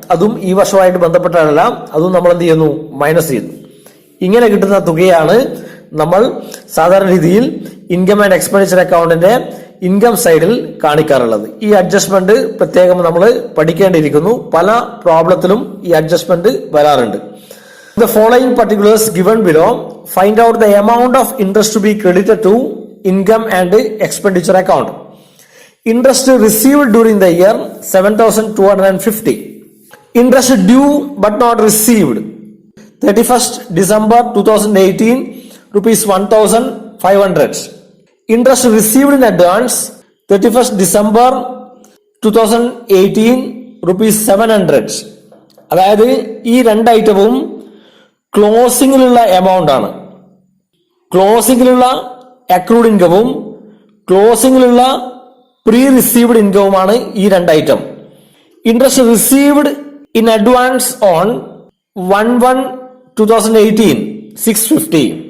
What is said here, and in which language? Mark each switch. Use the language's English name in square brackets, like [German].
[Malayalam] അതും ഈ വർഷമായിട്ട് ബന്ധപ്പെട്ടതല്ല, അതും നമ്മൾ എന്ത് ചെയ്യുന്നു, മൈനസ് ചെയ്യുന്നു. ഇങ്ങനെ കിട്ടുന്ന തുകയാണ് നമ്മൾ സാധാരണ രീതിയിൽ ഇൻകം ആൻഡ് എക്സ്പെൻഡിച്ചർ അക്കൗണ്ടിന്റെ ഇൻകം സൈഡിൽ കാണിക്കാറുള്ളത്. ഈ അഡ്ജസ്റ്റ്മെന്റ് പ്രത്യേകം നമ്മൾ പഠിക്കേണ്ടിയിരിക്കുന്നു. പല പ്രോബ്ലത്തിലും ഈ അഡ്ജസ്റ്റ്മെന്റ് വരാറുണ്ട്. [English] The following particulars given below, find out the amount of interest to be credited to income and expenditure account. Interest received during the year 7,250. Interest due but not received 31st December 2018 rupees 1,500. Interest received in advance 31st December 2018 rupees 700. [Malayalam] അതായത് ഈ രണ്ട് ഐറ്റവും ക്ലോസിംഗിലുള്ള amount ആണ്. ക്ലോസിംഗിലുള്ള accrued ഇൻകവും ക്ലോസിംഗിലുള്ള pre received ഇൻകവുമാണ് ഈ രണ്ട് item. [English] Interest received in advance on 1/1/2018 650.